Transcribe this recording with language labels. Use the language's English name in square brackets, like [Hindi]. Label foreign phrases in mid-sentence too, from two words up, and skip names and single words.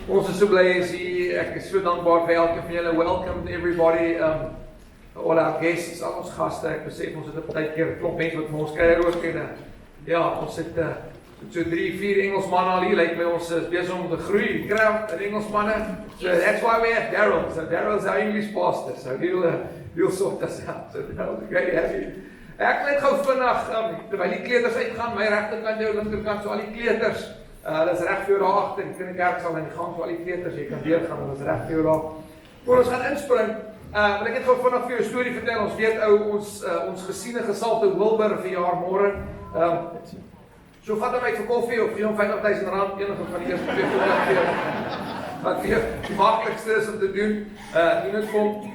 [Afrikaans] Ons is so bly as hier, ek is so dankbaar vir elke van julle, [English] welcome to everybody, all our guests, [Afrikaans] al ons gaste, ek besef ons het 'n partykeer 'n klomp mense wat vir ons kuier ook en ja, ons het so 3-4 Engelsmanne al hier, lyk my ons is besig om te groei, kry Engelsmanne, [English] so that's why we have Daryl, so Daryl is our English pastor, so he'll sort us out, so Daryl's great to have you. [Afrikaans] Ek net gou vinnig, terwyl die kleuters uitgaan, my regterkant, jou linkerkant, so al die kleuters, dat is reg vir jou daar agter, die kinderkerk sal in die gang, so al die kleuters, jy kan deurgaan, dat is reg vir jou daar. Voor ons gaan inspring, wil ek net gou vinnig vir jou 'n storie vertel, ons weet ons gesiene gesalte Wilbur verjaar môre, so vat hom uit vir koffie, of gee hom R50.000, enige van die eerste 2 wat vir jou die maklikste is om te doen, doen het vir hom.